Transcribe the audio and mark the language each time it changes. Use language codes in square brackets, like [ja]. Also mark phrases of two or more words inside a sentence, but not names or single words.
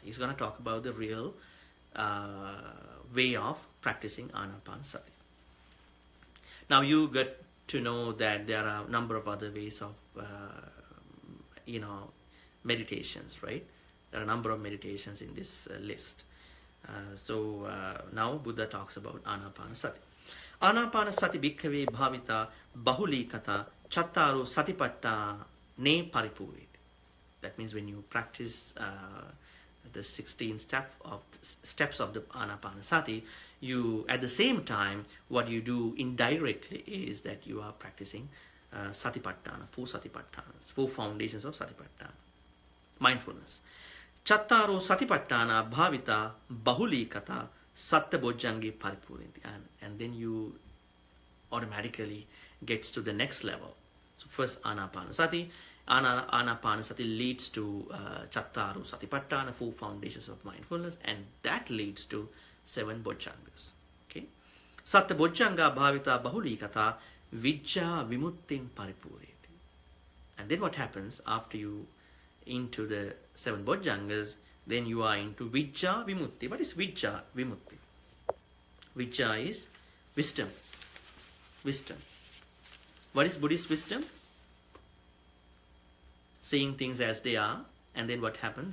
[en] He's going to talk about the real way of practicing Ānāpānasati. Now you get to know that there are a number of other ways of meditations, right? There are a number of meditations in this list. So now Buddha talks about Ānāpānasati. [pi] Ānāpānasati bhikkhave bhavita bahulikata chattaro satipatta ne paripuriti. [en] That means when you practice the 16 steps of the Ānāpānasati, you at the same time, what you do indirectly is that you are practicing satipatthana, 4 satipatthanas, 4 foundations of satipatthana, mindfulness. [pi] Chattaro satipattana bhavita bahulikata satta bojjangi paripurinti, [en] and then you automatically gets to the next level. So first Ānāpānasati. Ānāpānasati leads to [pi] Chattaro Satipatthana, [en] 4 foundations of mindfulness, and that leads to 7 bojjangas. [pi] Okay, Satta bojjanga bhavita bahulikata vijja vimuttim paripureti. [en] And then what happens after you into the 7 bojjangas? Then you are into [pi] vijja vimutti. [en] What is [pi] vijja vimutti? [en] Vijja is wisdom. Wisdom. What is Buddhist wisdom? Seeing things as they are, and then what happens?